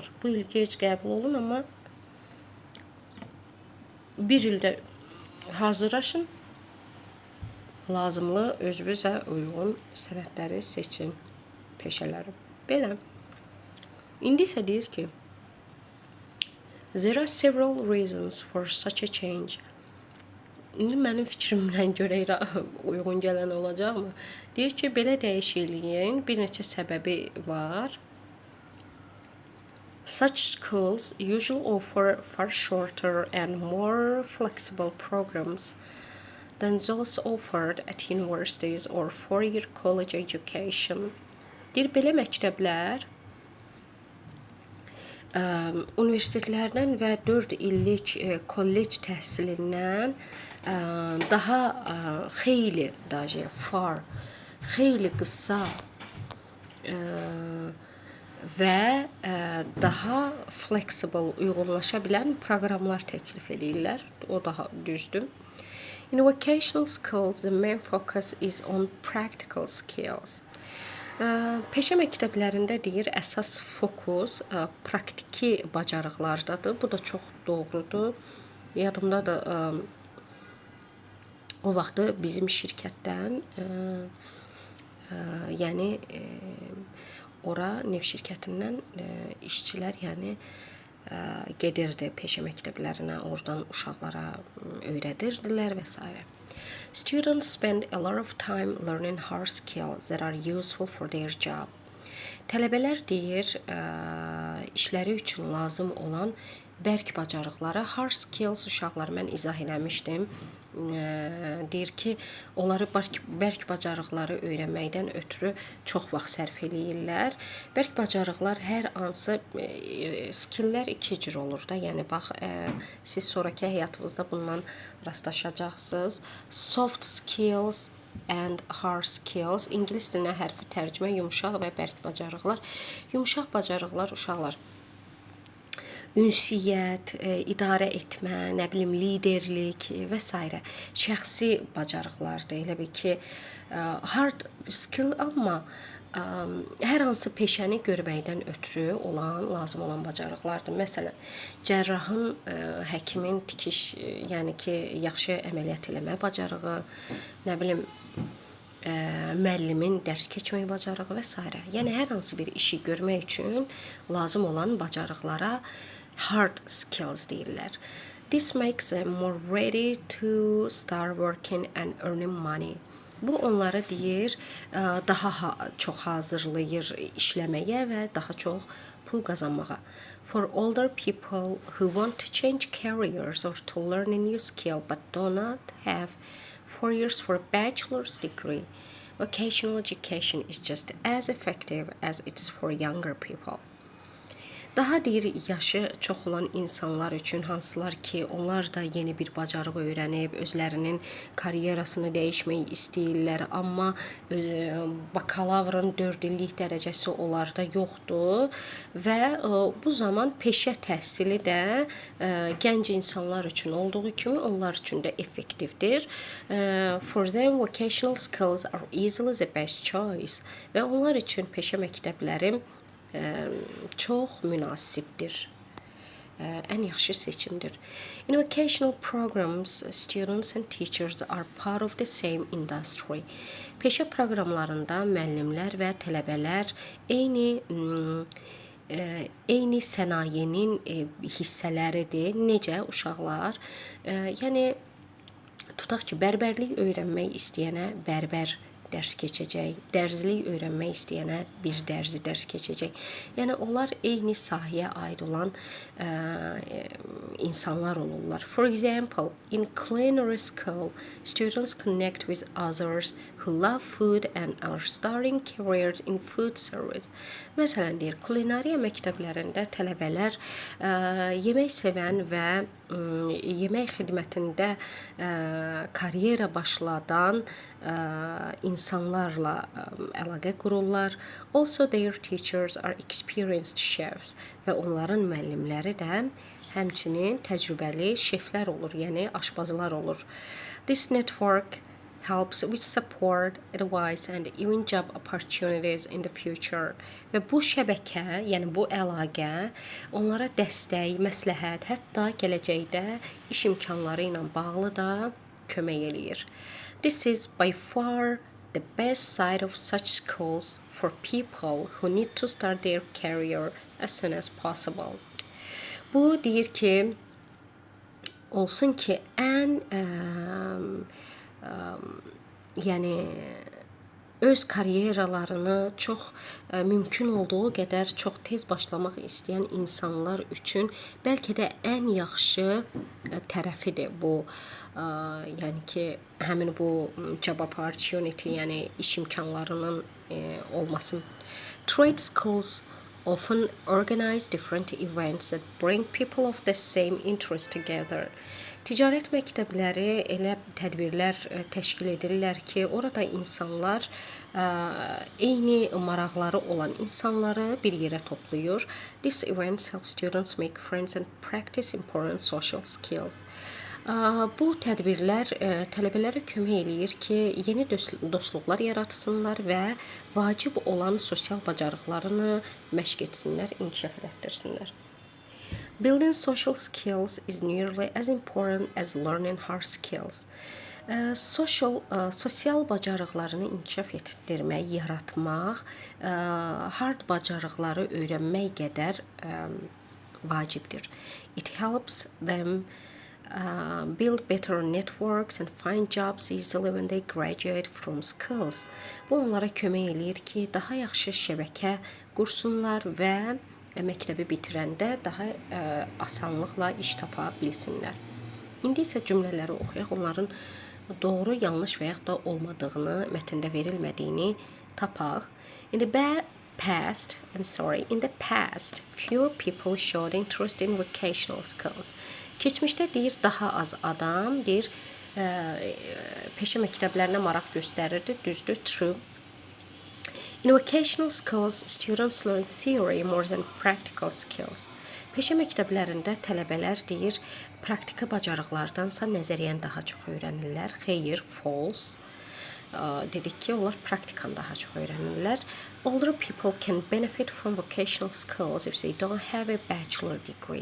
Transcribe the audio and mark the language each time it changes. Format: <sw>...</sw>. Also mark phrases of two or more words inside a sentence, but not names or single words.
<az>Bu il gec qəbul olun, amma bir ildə hazırlaşın, lazımlı özünüzə uyğun sənətləri seçin, peşələri. Belə. İndi isə deyir ki,</az> <en>there are several reasons for such a change.</en> <az>İndi mənim fikrimdən görə uyğun gələn olacaqmı? Deyir ki, belə dəyişikliyin bir neçə səbəbi var.</az> <en>Such schools usually offer far shorter and more flexible programs than those offered at universities or four-year college education.</en> <az>Deyir, belə məktəblər universitetlərdən və 4 illik kollec təhsilindən daha xeyli, xeyli qısa və daha flexible, uyğunlaşa bilən proqramlar təklif edirlər. O daha düzdür.</az> <en>In vocational schools, the main focus is on practical skills.</en> <az>Peşə məktəblərində deyir, əsas fokus praktiki bacarıqlardadır. Bu da çox doğrudur. Yadımdadır, o vaxtı bizim şirkətdən, yəni ora neft şirkətindən işçilər, yəni gedirdi peşə məktəblərinə, oradan uşaqlara öyrədirdilər və s.</az> <en>Students spend a lot of time learning hard skills that are useful for their job.</en> <az>Tələbələr deyir, işləri üçün lazım olan bərk bacarıqlara,</az> <en>hard skills</en> <az>uşaqlar mən izah eləmişdim. Deyir ki, onları bərk bacarıqları öyrənməkdən ötürü çox vaxt sərf eləyirlər. Bərk bacarıqlar hər hansı skilllər iki cür olur da. Yəni bax, siz sonrakı həyatınızda bundan rastlaşacaqsınız.</az> <en>Soft skills and hard skills.</en> <az>İngilis dilinə hərfi tərcümə yumşaq və bərk bacarıqlar. Yumşaq bacarıqlar uşaqlar ünsiyyət, idarə etmə, nə bilim, liderlik və s. şəxsi bacarıqlardır. Elə bil ki,</az> <en>hard skill,</en> <az>amma hər hansı peşəni görməkdən ötürü lazım olan bacarıqlardır. Məsələn, cərrahın, həkimin tikiş, yəni ki, yaxşı əməliyyat eləmə bacarığı, nə bilim, müəllimin dərs keçmək bacarığı və s. Yəni hər hansı bir işi görmək üçün lazım olan bacarıqlara</az> <en>hard skills</en> <az>deyirlər.</az> <en>This makes them more ready to start working and earning money.</en> <az>Bu onları deyir, daha çox hazırlayır işləməyə və daha çox pul qazanmağa.</az> <en>For older people who want to change careers or to learn a new skill but do not have 4 years for a bachelor's degree, vocational education is just as effective as it's for younger people.</en> <az>Daha deyir yaşı çox olan insanlar üçün, hansılar ki, onlar da yeni bir bacarıq öyrənib, özlərinin karyerasını dəyişmək istəyirlər, amma bakalavrın 4 illik dərəcəsi onlarda yoxdur və bu zaman peşə təhsili də gənc insanlar üçün olduğu kimi onlar üçün də effektivdir.</az> <en>For them, vocational skills are easily the best choice</en> <az>və onlar üçün peşə məktəbləri çox münasibdir. Ən yaxşı seçimdir.</az> <en>In vocational programs, students and teachers are part of the same industry.</en> <az>Peşə proqramlarında müəllimlər və tələbələr eyni sənayenin hissələridir. Necə uşaqlar? Yəni tutaq ki, bərbərlik öyrənmək istəyənə bərbər dərs keçəcək, dərzilik öyrənmək istəyənə bir dərzi dərs keçəcək. Yəni onlar eyni sahəyə aid olan insanlar olurlar.</az> <en>For example, in culinary school, students connect with others who love food and are starting careers in food service.</en> <az>Məsələn, deyir, kulinariya məktəblərində tələbələr yemək sevən və yemək xidmətində karyera başladan insanlarla əlaqə qururlar.</az> <en>Also, their teachers are experienced chefs</en> <az>və onların müəllimləri də həmçinin təcrübəli şeflər olur, yəni aşpazlar olur.</az> <en>This network helps with support, advice and even job opportunities in the future.</en> <az>Və bu şəbəkə, yəni bu əlaqə onlara dəstək, məsləhət, hətta gələcəkdə iş imkanları ilə bağlı da kömək eləyir.</az> <en>This is by far the best side of such schools for people who need to start their career as soon as possible.</en> <az>Bu deyir ki, olsun ki, ən yəni öz karyeralarını çox mümkün olduğu qədər çox tez başlamaq istəyən insanlar üçün bəlkə də ən yaxşı tərəfidir bu. Yəni ki, həmin bu</az> <en>job opportunity,</en> <az>yəni iş imkanlarının olması.</az> <en>Trade schools often organize different events that bring people of the same interest together.</en> <az>Ticarət məktəbləri elə tədbirlər təşkil edirlər ki, orada insanlar eyni maraqları olan insanları bir yerə toplayır.</az> <en>These events help students make friends and practice important social skills.</en> <az>Bu tədbirlər tələbələrə kömək eləyir ki, yeni dostluqlar yaratsınlar və vacib olan sosial bacarıqlarını məşq etsinlər, inkişaf etdirsinlər.</az> <en>Building social skills is nearly as important as learning hard skills.</en> <az>Sosial bacarıqlarını inkişaf etdirmək, yaratmaq, hard bacarıqları öyrənmək qədər vacibdir.</az> <en>It helps them build better networks and find jobs easily when they graduate from schools.</en> <az>Bu onlara kömək eləyir ki, daha yaxşı şəbəkə qursunlar və məktəbi bitirəndə daha asanlıqla iş tapa bilsinlər. İndi isə cümlələri oxuyaq, onların doğru, yanlış və yaxud da olmadığını, mətndə verilmədiyini tapaq.</az> <en>In the past, fewer people showed interest in vocational skills.</en> <az>Keçmişdə deyir, daha az adam deyir, peşə məktəblərinə maraq göstərirdi, düzdür, true.</az> <en>In vocational schools, students learn theory more than practical skills.</en> <az>Peşə məktəblərində tələbələr deyir, praktiki bacarıqlardansa nəzəriyyəni daha çox öyrənirlər. Xeyr, false. Dedik ki, onlar praktikan daha çox öyrənirlər.</az> <en>Older people can benefit from vocational skills if they don't have a bachelor degree.</en>